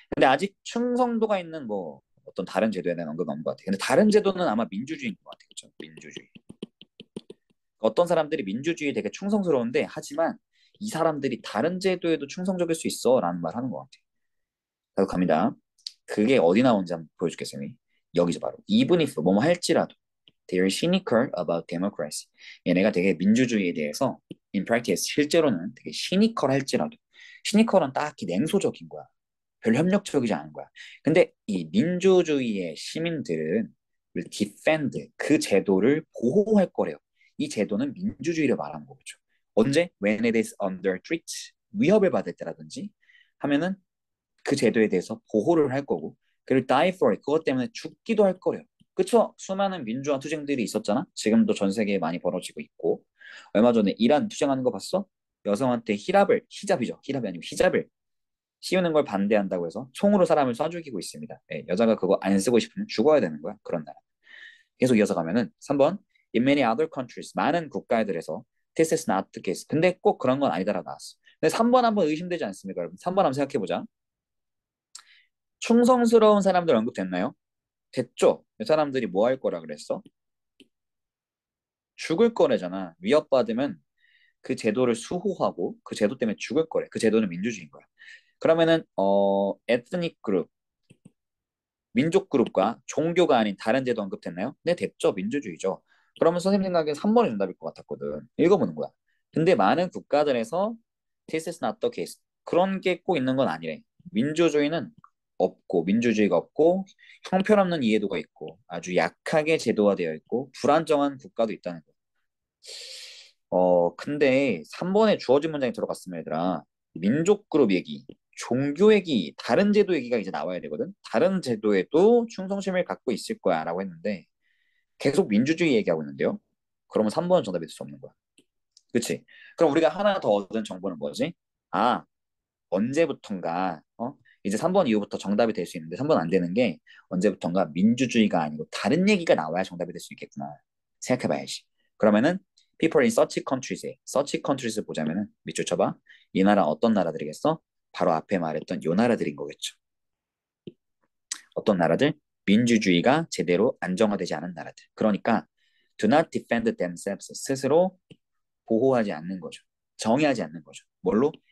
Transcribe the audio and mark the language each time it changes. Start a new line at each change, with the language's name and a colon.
Korean: 근데 아직 충성도가 있는 뭐 어떤 다른 제도에 대한 언급은 없는 것 같아요. 근데 다른 제도는 아마 민주주의인 것 같아요. 그렇죠? 민주주의. 어떤 사람들이 민주주의에 되게 충성스러운데 하지만 이 사람들이 다른 제도에도 충성적일 수 있어 라는 말 하는 것 같아요. 계속 갑니다. 그게 어디 나오는지 한번 보여줄게요, 쌤이. 여기서 바로.
English: Even if
Korean: 뭐뭐 할지라도
English: they are cynical about democracy.
Korean: 얘네가 되게 민주주의에 대해서
English: in practice
Korean: 실제로는 되게 시니컬 할지라도 시니컬은 딱히 냉소적인 거야. 별 협력적이지 않은 거야. 근데 이 민주주의의 시민들은
English: will defend
Korean: 그 제도를 보호할 거래요. 이 제도는 민주주의를 말하는 거죠. 언제?
English: When it is under threat.
Korean: 위협을 받을 때라든지 하면은 그 제도에 대해서 보호를 할 거고 그리고
English: die for it.
Korean: 그것 때문에 죽기도 할 거래요. 그쵸? 수많은 민주화 투쟁들이 있었잖아. 지금도 전 세계에 많이 벌어지고 있고 얼마 전에 이란 투쟁하는 거 봤어? 여성한테 히잡이죠. 히잡이 아니고 히잡을 씌우는 걸 반대한다고 해서 총으로 사람을 쏴 죽이고 있습니다. 예, 여자가 그거 안 쓰고 싶으면 죽어야 되는 거야. 그런 나라. 계속 이어서 가면은 3번
English: In many other countries
Korean: 많은 국가들에서
English: This is not the case.
Korean: 근데 꼭 그런 건 아니다라고 나왔어. 근데 3번 한번 의심되지 않습니까, 여러분? 3번 한번 생각해 보자. 충성스러운 사람들 언급됐나요? 됐죠? 이 사람들이 뭐 할 거라 그랬어? 죽을 거래잖아. 위협받으면 그 제도를 수호하고 그 제도 때문에 죽을 거래. 그 제도는 민주주의인 거야. 그러면은 에트닉 그룹 민족 그룹과 종교가 아닌 다른 제도 언급됐나요? 네, 됐죠. 민주주의죠. 그러면 선생님 생각에 3번이 정답일 것 같았거든. 읽어보는 거야. 근데 많은 국가들에서
English: this is not the case.
Korean: 그런 게 꼭 있는 건 아니래. 민주주의는 없고, 민주주의가 없고, 형편없는 이해도가 있고, 아주 약하게 제도화되어 있고, 불안정한 국가도 있다는 거. 근데 3번에 주어진 문장이 들어갔으면 얘들아, 민족 그룹 얘기, 종교 얘기, 다른 제도 얘기가 이제 나와야 되거든. 다른 제도에도 충성심을 갖고 있을 거야라고 했는데 계속 민주주의 얘기하고 있는데요. 그러면 3번은 정답이 될 수 없는 거야. 그치? 그럼 우리가 하나 더 얻은 정보는 뭐지? 아, 언제부턴가 이제 3번 이후부터 정답이 될 수 있는데 3번 안 되는 게 언제부턴가 민주주의가 아니고 다른 얘기가 나와야 정답이 될 수 있겠구나 생각해봐야지. 그러면은
English: people in such countries
Korean: 에 such countries 보자면은 밑줄 쳐봐. 이 나라 어떤 나라들이겠어? 바로 앞에 말했던 요 나라들인 거겠죠. 어떤 나라들? 민주주의가 제대로 안정화되지 않은 나라들. 그러니까
English: do not defend themselves
Korean: 스스로 보호하지 않는 거죠. 정의하지 않는 거죠. 뭘로?